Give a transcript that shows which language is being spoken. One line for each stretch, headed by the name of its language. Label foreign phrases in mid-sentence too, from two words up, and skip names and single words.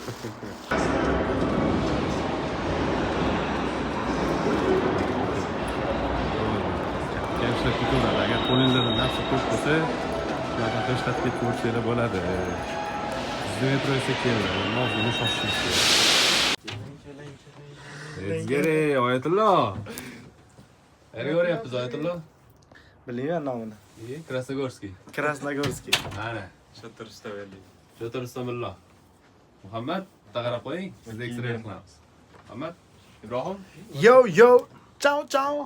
Uzbek: Gençlik tutunlar, agar qo'lingizda narsa ko'p bo'lsa, ularni tashlab ketib ko'rsanglar bo'ladi. Bizda metro esa keldi, ozgina shoshishimiz kerak.
English: Let's get it,
Uzbek: Oyatullo. Qayerga boryapmiz, Oyatullo? Bilmayman nomini. Krasnogorskiy. Krasnogorskiy. Mana, Shotir Ustavelli. Shotir Ustamillo. Muhammad, qarab qo'ying, biz X-ray qilamiz. Muhammad, Ibrohim.
Italian: Yo, ciao.